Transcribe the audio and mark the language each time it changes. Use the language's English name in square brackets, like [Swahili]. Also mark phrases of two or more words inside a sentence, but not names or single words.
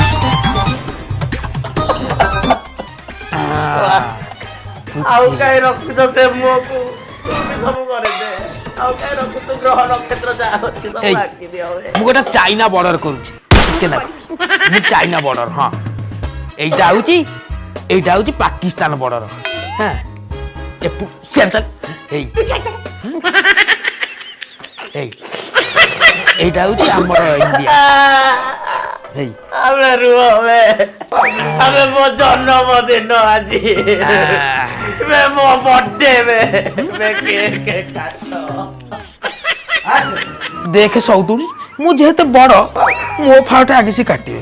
[Odia] ଆଉ କାହିଁ ରଖୁଛ ସେ ମୁହଁକୁ ସବୁ କରିଦେ ଆଉ କାହିଁ ରଖୁଛ ଗ୍ରହ ନକ୍ଷତ୍ର ଯାହା ଅଛି ସବୁ ଆଙ୍କି ଦିଅ ମୁଁ ଗୋଟେ ଚାଇନା ବର୍ଡର କରୁଛି ମୁଁ ଚାଇନା ବର୍ଡର ହଁ [Bangla] এইটা হচ্ছে পাকিস্তান বর্ডার হ্যাঁ এইটা হচ্ছে আমার ইন্ডিয়া [Odia] ଆମେ ରୁହ ଆମେ ମୋ ଜନ୍ମଦିନ ଆଜି ମୋ [English] birthday cake [Odia] କାଟ ଦେଖେ ସଉତୁଣୀ ମୁଁ ଯେହେତୁ ବଡ ମୋ ଫାଳଟା ଆଗେ ସେ କାଟିବେ